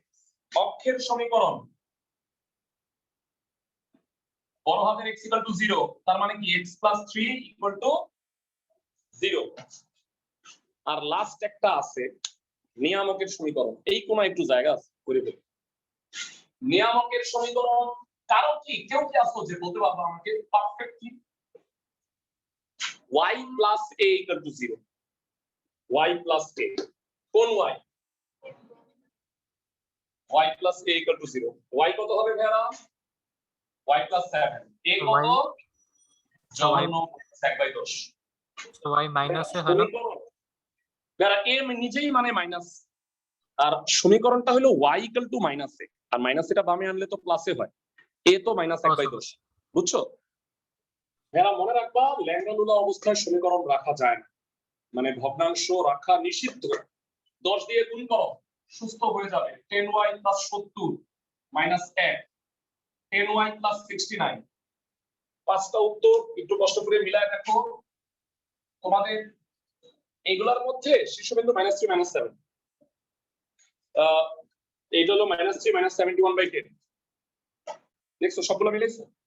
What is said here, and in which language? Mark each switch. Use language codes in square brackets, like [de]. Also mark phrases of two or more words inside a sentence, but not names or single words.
[bn] অক্ষের সমীকরণ বড় হাতের x = 0, তার মানে কি x + 3 = 0। আর লাস্ট একটা আছে নিয়ামকের সমীকরণ, এই কোন একটু জায়গা আছে করে ফেলি। নিয়ামকের সমীকরণ কারো কি কেউ কি আসো যে বলতে পারবো আমাকে পারফেক্টলি? y + a = 0, y + a, কোন y? y + a = 0, y কত হবে ভাইরা? y + 7, a কত? জঘন্য 1/10। y মাইনাসে হলো ভাইরা a নিজেই মানে মাইনাস, আর সমীকরণটা হলো y = -a, আর মাইনাস এটা বামে আনলে তো প্লাসে হয়, a তো -1/10, বুঝছো? ভাইরা মনে রাখবা ল্যাংড়া অবস্থায় সমীকরণ রাখা যায় না, মানে ভগ্নাংশ রাখা নিষিদ্ধ। 10 দিয়ে গুণ করো, সুস্থ হয়ে যাবে। 10y + 70 -1, 10y + 69 5টা উত্তর একটু কষ্ট করে মিলায় দেখো তোমাদের এগুলার মধ্যে শীর্ষবিন্দু -3 -7 এইটা হলো -3 -71/10 দেখছো সবগুলো মিলেছে